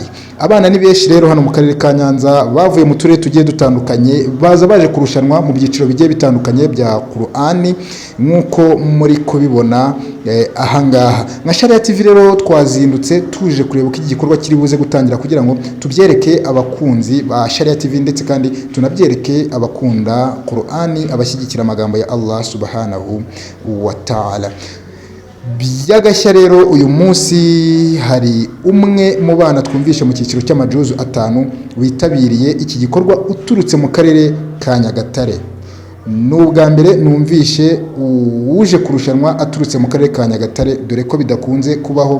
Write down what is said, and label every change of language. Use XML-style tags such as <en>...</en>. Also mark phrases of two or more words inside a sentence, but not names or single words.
<rw>Abana ni benshi rero hano mu karere ka Nyanza, bavuye mu turere tugiye dutandukanye, baje kurushanwa mu byiciro bigiye bitandukanye bya Qur'ani, nkuko muri kubibona ahangaha. Nka Sharia TV rero twazindutse tuje kureba uko iki gikorwa kiri buze gutangira, kugira ngo tubyereke abakunzi ba Sharia TV ndetse kandi tunabyereke abakunda Qur'ani, abashyigikira amagambo ya</rw> <ar>Allah subhanahu wa ta'ala.</ar> <rw>Byagashya rero uyu munsi hari umwe mu bana twumvishe mu cyiciro cy'amajuzu 5 witabiriye iki gikorwa uturutse mu karere ka Nyagatare. N'ubwa mbere numvishe uje kurushanwa aturutse mu karere ka Nyagatare, dore ko bidakunze kubaho.</rw>